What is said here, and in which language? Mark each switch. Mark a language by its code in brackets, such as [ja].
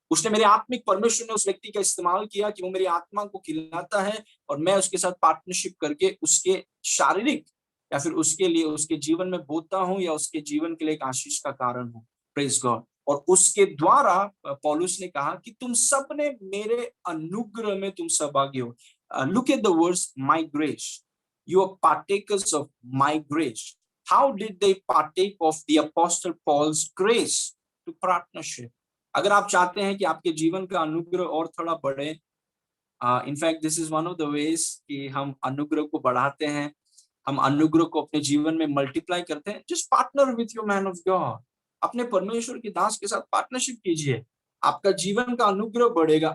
[hi] उसने मेरे आत्मिक परमेश्वर ने उस व्यक्ति का इस्तेमाल किया कि वो मेरी आत्मा को खिलाता है और मैं उसके साथ पार्टनरशिप करके उसके शारीरिक या फिर उसके लिए उसके जीवन में बोता हूं या उसके जीवन के लिए एक आशीष का कारण हूं। Praise God. और उसके द्वारा पौलुस ने कहा कि तुम सब ने मेरे अनुग्रह में तुम सहभागी हो। [en] Look at the words my grace, you are partakers of my grace. How did they partake of the Apostle Paul's grace to partnership? [hi] अगर आप चाहते हैं कि आपके जीवन का अनुग्रह और थोड़ा बढ़े, [en] in fact this is one of the ways [hi] कि हम अनुग्रह को बढ़ाते हैं, हम अनुग्रह को अपने जीवन में मल्टीप्लाई करते हैं। [en] Just partner with your man of God. [hi] अपने परमेश्वर के दास के साथ पार्टनरशिप कीजिए, आपका जीवन का अनुग्रह बढ़ेगा।